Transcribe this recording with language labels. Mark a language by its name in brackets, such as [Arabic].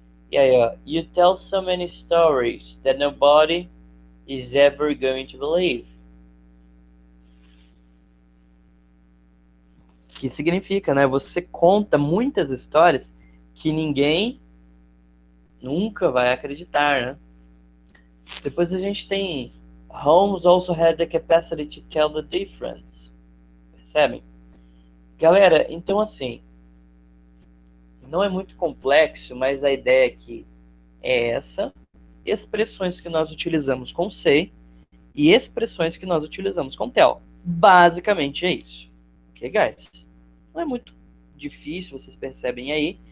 [Portuguese] E aí, ó, [English] you tell so many stories that nobody is ever going to believe. [Portuguese] Que significa, né? Você conta muitas histórias que ninguém nunca vai acreditar, né? Depois a gente tem [English] Holmes also had the capacity to tell the difference. [Portuguese] Percebem? Galera, então assim, não é muito complexo, mas a ideia aqui é essa. Expressões que nós utilizamos com say e expressões que nós utilizamos com tell. Basicamente é isso. [English] Ok, guys? [Portuguese] Não é muito difícil, vocês percebem aí.